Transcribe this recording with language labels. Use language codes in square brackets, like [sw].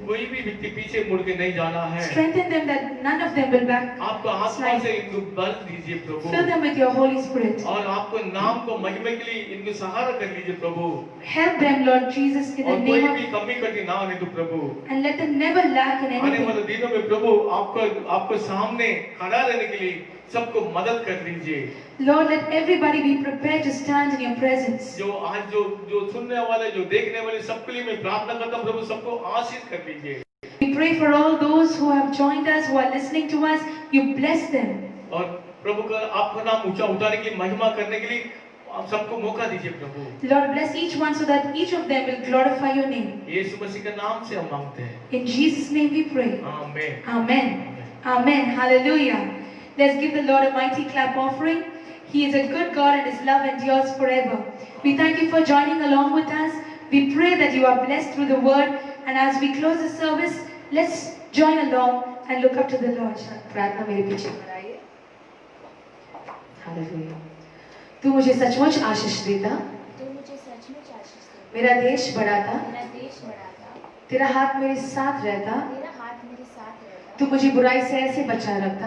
[hi] कोई भी व्यक्ति पीछे मुड़ के नहीं जाना है। [en] Strengthen them that none of them will back. [hi] आपको आत्मा से इनको बल दीजिए प्रभु, [en] Fill them with your Holy Spirit. [hi] और आपको नाम को महिमा के लिए इनको सहारा कर लीजिए प्रभु, [en] Help them, Lord Jesus, in the [hi] और कोई [en] name [hi] भी [en] of, [hi] कमी कटी ना आने दो प्रभु। [en] and let them never lack in [hi] आने वाले [en] anything. [hi] दिनों में प्रभु आपको सामने खड़ा रहने के लिए सबको मदद कर दीजिए। [en] Lord, let everybody be prepared to stand in your presence. [hi] जो आज जो सुनने वाले, जो देखने वाले, सबके लिए मैं प्रार्थना करता हूँ प्रभु, सबको आशीष कर दीजिए। [en] We pray for all those who have joined us, who are listening to us. You bless them. [hi] और प्रभु का आपका नाम ऊंचा उठाने के लिए, महिमा करने के लिए आप सबको मौका दीजिए प्रभु। [en] Lord, bless each one so that each of them will glorify your name. [hi] यीशु मसीह के नाम से हम मांगते हैं, [en] In Jesus' name we pray. [hi] आमीन। [en] Amen. Amen. Hallelujah. Let's give the Lord a mighty clap offering. He is a good God and His love endures forever. We thank you for joining along with us. We pray that you are blessed through the word. And as we close the service, let's join along and look up to the Lord. [hi] प्रार्थना मेरे पीछे बनाइए। Hallelujah. तू मुझे सचमुच आशीष देता, तू मुझे सचमुच आशीष दे, मेरा देश बढ़ाता, मेरा देश बढ़ाता, तेरा हाथ मेरे साथ रहता, तेरा हाथ मेरे साथ रहता, तू मुझे बुराई से ऐसे बचा रखता